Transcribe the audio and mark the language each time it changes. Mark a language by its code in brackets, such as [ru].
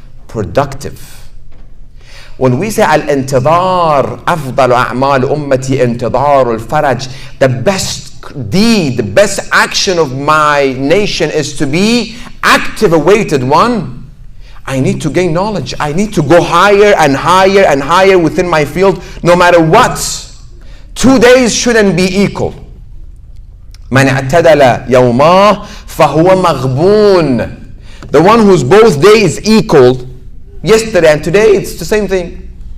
[en] Productive. When we say al-intidar, afdal a'mal ummati intidar al-faraj, the best deed, the best action of my nation is to be active, awaited one. I need to gain knowledge. I need to go higher and higher and higher within my field, no matter what. 2 days shouldn't be equal. [ar] من اعتدل يوماه فهو مغبون. [en] The one whose both days equal, yesterday and today, it's the same thing.